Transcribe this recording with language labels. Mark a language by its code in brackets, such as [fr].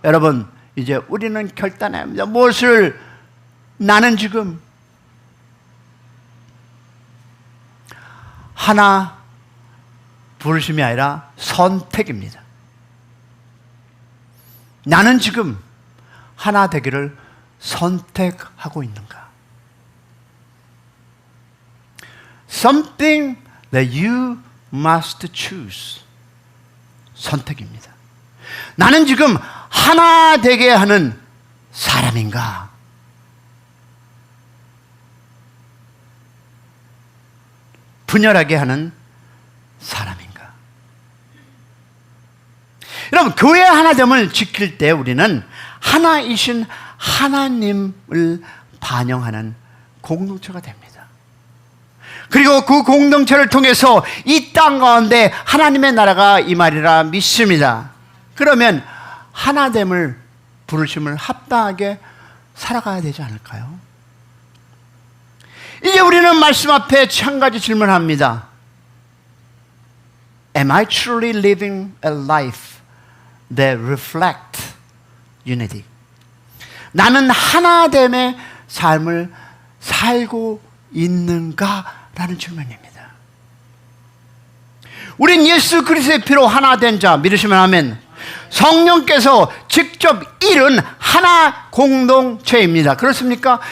[ko] 여러분, 이제 우리는 결단해야 합니다. 무엇을? 나는 지금 하나 부르심이 아니라 선택입니다. 나는 지금 하나 되기를 선택하고 있는가? [en] Something that you must choose. [ko] 선택입니다. 나는 지금 하나 되게 하는 사람인가? 분열하게 하는 사람인가? 여러분, 교회 하나됨을 지킬 때 우리는 하나이신 하나님을 반영하는 공동체가 됩니다. 그리고 그 공동체를 통해서 이 땅 가운데 하나님의 나라가 임하리라 믿습니다. 그러면 하나됨을, 부르심을 합당하게 살아가야 되지 않을까요? 이제 우리는 말씀 앞에 한 가지 질문합니다. [en] Am I truly living a life that reflects unity? [ko] 나는 하나됨의 삶을 살고 있는가라는 질문입니다. 우린 예수 그리스도의 피로 하나 된 자 믿으시면 아멘. 성령께서 직접 이룬 하나 공동체입니다. 그렇습니까?